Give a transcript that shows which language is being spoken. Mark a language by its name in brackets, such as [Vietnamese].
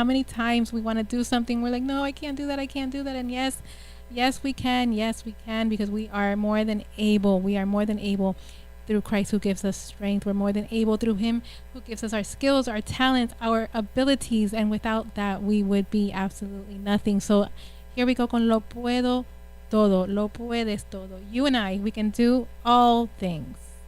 [English] How many times we want to do something, we're like, no, I can't do that, I can't do that. And yes, we can, because we are more than able. We are more than able through Christ who gives us strength. We're more than able through Him who gives us our skills, our talents, our abilities. And without that, we would be absolutely nothing. So here we go [Spanish] con lo puedo todo, lo puedes todo. [English] You and I, we can do all things.